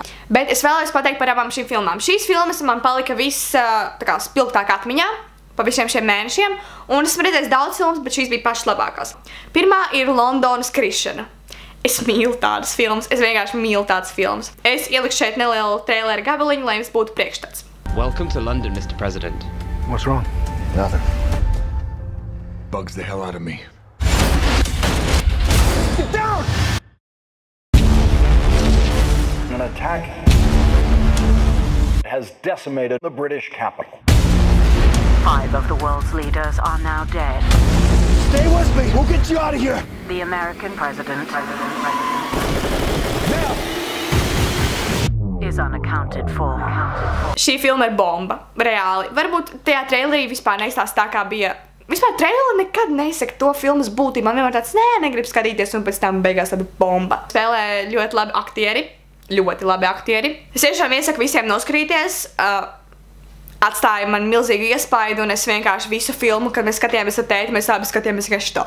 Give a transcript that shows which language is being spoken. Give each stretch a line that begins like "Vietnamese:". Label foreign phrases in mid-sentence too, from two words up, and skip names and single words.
Latvian: Bet es vēlos pateikt par abām šīm filmām. Šīs filmas man palika viss tā kā spilgtāk atmiņā pa visiem šiem mēnešiem, un esmu redzējis daudz filmas, bet šīs bija pašas labākās. Pirmā ir Londonas krišana. Es mīlu tādas filmas, es vienkārši mīlu tādas filmas. Es ielikšu šeit nelielu traileru gabaliņu, lai jums būtu priekšstats.
English: Welcome to London, Mr. President. What's wrong? Nothing. Bugs the hell out of me. Get down! An attack has decimated the British capital. 5 of the world's leaders are now dead. Stay with me. We'll get you out of here. The American president Now. is unaccounted for.
Latvian: Šī filma ir bomba, reāli. Varbūt tajā trailerī vispār neizstāsta tā, kā bija. Vispār traileri nekad nesaka to filmas būtību. Man vienmēr tāds, negrib skatīties, un pēc tam beigās tāda bomba. Spēlē ļoti labi aktieri. Ļoti labi aktieri. Es tiešām iesaku visiem noskrīties. Atstāja man milzīgu iespaidu, un es vienkārši visu filmu, kad mēs skatījāmies ar tēti, mēs abi skatījāmies vienkārši tā.